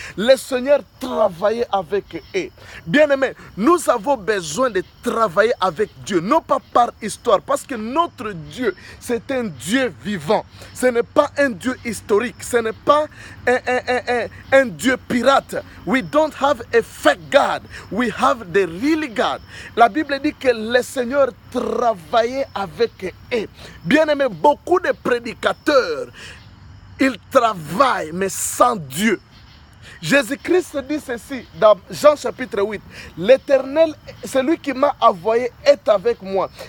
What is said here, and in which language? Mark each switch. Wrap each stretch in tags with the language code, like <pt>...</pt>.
<fr>Le Seigneur travaillait avec eux. Bien-aimés, nous avons besoin de travailler avec Dieu, non pas par histoire, parce que notre Dieu, c'est un Dieu vivant. Ce n'est pas un Dieu historique, ce n'est pas un Dieu pirate.</fr> <en>We don't have a fake God, we have the real God.</en> <fr>La Bible dit que le Seigneur travaillait avec eux. Bien-aimés, beaucoup de prédicateurs, ils travaillent, mais sans Dieu. Jésus-Christ dit ceci dans Jean chapitre 8. L'Éternel, celui qui m'a envoyé, est avec moi.</fr>